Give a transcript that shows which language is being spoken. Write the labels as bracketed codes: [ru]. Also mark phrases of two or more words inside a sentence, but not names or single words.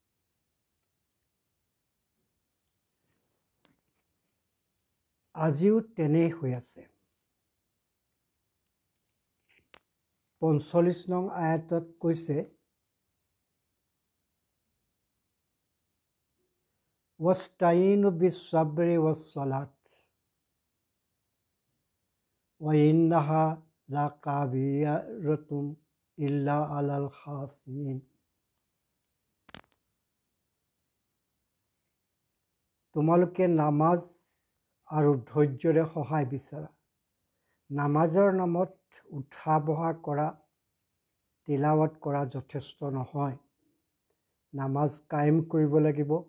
[as] আজিও তেনে হৈ আছে 45 নং আয়াতত কৈছে [ar] واستعينوا بالصبر والصلاة وإنها لكبيرة إلا على الخاشعين [as] তোমালোকে নামাজ আৰু ধৈৰ্যৰে সহায় বিচাৰা নামাজৰ নামত উঠা বহা কৰা তিলাৱত কৰা যথেষ্ট নহয় নামাজ কায়েম কৰিব লাগিব